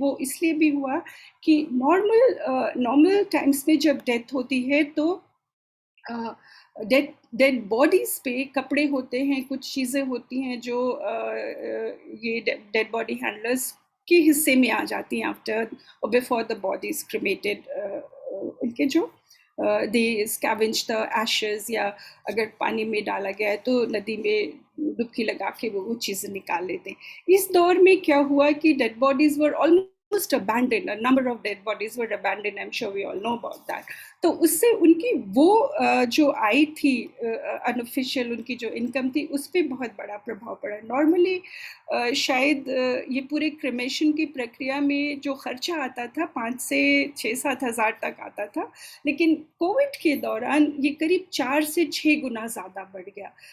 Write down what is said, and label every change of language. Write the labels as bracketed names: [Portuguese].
[Hindi] वो इसलिए भी हुआ कि नॉर्मल टाइम्स में जब डेथ होती है तो डेड बॉडीज पे कपड़े होते हैं, कुछ चीज़ें होती हैं जो ये डेड बॉडी हैंडलर्स के हिस्से में आ जाती हैं [English] after [Hindi] और [English] Before the body is cremated. [Hindi] उनके जो [English] they scavenge the ashes, [Hindi] या अगर पानी में डाला गया है तो नदी में डुबकी लगा के वो चीज़ें निकाल लेते हैं। इस दौर में क्या हुआ कि [English] Dead bodies were almost abandoned, a number of dead bodies were abandoned, I'm sure we all know about that. [Hindi] तो उससे उनकी वो जो आई थी अनऑफिशियल, उनकी जो इनकम थी उस पर बहुत बड़ा प्रभाव पड़ा। नॉर्मली शायद ये पूरे क्रिमेशन की प्रक्रिया में जो खर्चा आता था 5 से 6-7 हज़ार तक आता था, लेकिन कोविड के दौरान ये करीब 4 से 6 गुना ज़्यादा बढ़ गया।